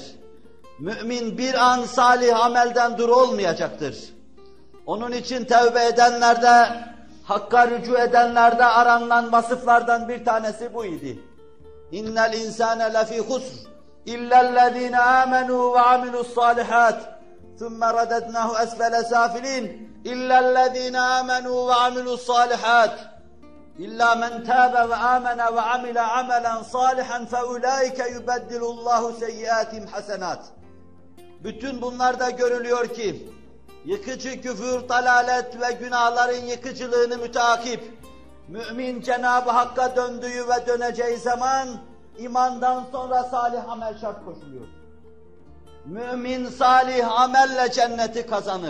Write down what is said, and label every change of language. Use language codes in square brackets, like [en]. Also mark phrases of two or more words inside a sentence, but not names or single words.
[tr] Mümin bir an salih amelden dur olmayacaktır. Onun için tevbe edenlerde, Hakk'a rücu edenlerde aranılan vasıflardan bir tanesi bu idi. [ar] إن الإنسان لفي خسر، إلا الذين آمنوا وعملوا الصالحات, ثُمَّ رَدَدْنَاهُ أَسْفَلَ سَافِلِينَ إِلَّا الَّذ۪ينَ آمَنُوا وَعَمِلُوا الصَّالِحَاتِ إِلَّا مَنْ تَابَ وَآمَنَ وَعَمِلَ عَمَلًا صَالِحًا فَأُولَٰئِكَ يُبَدِّلُ اللّٰهُ سَيِّئَاتِهِمْ حَسَنَاتٍ. [tr] Bütün bunlarda görülüyor ki, yıkıcı küfür, dalalet ve günahların yıkıcılığını müteakip, mümin Cenab-ı Hakk'a döndüğü ve döneceği zaman, imandan sonra salih amel şart koşuluyor. Mümin salih amelle cenneti kazanır.